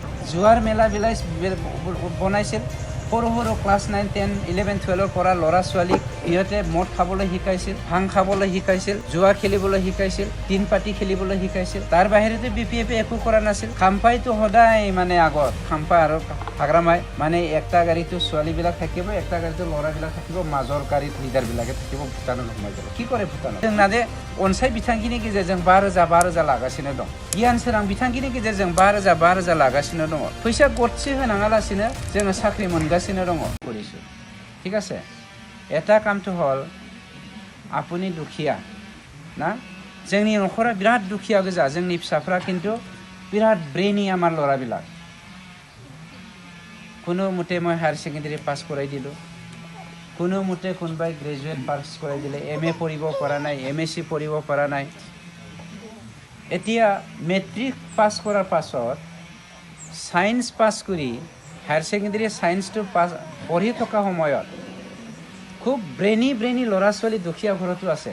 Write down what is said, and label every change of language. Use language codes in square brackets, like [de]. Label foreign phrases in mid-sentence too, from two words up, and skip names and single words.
[as] জুৱাৰ মেলাবিলাক বনাইছিল, সৰু ক্লাছ 9, 10, 11, 12 পৰা ল'ৰা ছোৱালীক সিহঁতে মদ খাবলৈ শিকাইছিল, ভাং খাবলৈ শিকাইছিল, জুৱা খেলিবলৈ শিকাইছিল, টিন পাতি খেলিবলৈ শিকাইছিল। তাৰ বাহিৰেতো BPF একো কৰা নাছিল। খাম্পাইতো সদায় মানে আগত, খাম্পা আৰু হাগ্ৰামাই মানে একটা গাড়ীতো ছোৱালীবিলাক থাকিব, একটা গাড়ীতো ল'ৰাবিলাক থাকিব, মাজৰ গাড়ীত লিডাৰবিলাকে থাকিব। ভূটানত সোমাই যাব। কি কৰে ভূটানত? [brx] जोंना दे अनसाय बिथांखिनि गेजेरजों 5,000 लागासिनो दं। गियान सोरां बिथांखिनि गेजेरजों 5,000 लागासिनो दङ। फैसा गरसे होनाङालासिनो जोङो साख्रि मोनगासिनो दङ। [as] কৰিছোঁ ঠিক আছে। এটা কামটো হ'ল আপুনি দুখীয়া না, [brx] जोंनि न'खरा बिराद दुखिया गोजा। जोंनि फिसाफ्रा কিন্তু बिराद ब्रेनि [as] আমাৰ ল'ৰাবিলাক। কোনো মতে মই [en] higher secondary [as] পাছ কৰাই দিলোঁ, কোনো মতে কোনোবাই [en] graduate pass [as] কৰাই দিলে, MA পঢ়িব পৰা নাই, MSc পঢ়িব পৰা নাই। এতিয়া [en] matric pass [as] কৰাৰ পাছত [en] science pass [as] কৰি [en] higher secondary [as] ছায়েন্সটো পঢ়ি থকা সময়ত খুব ব্ৰেইনি ল'ৰা ছোৱালী দুখীয়া ঘৰতো আছে।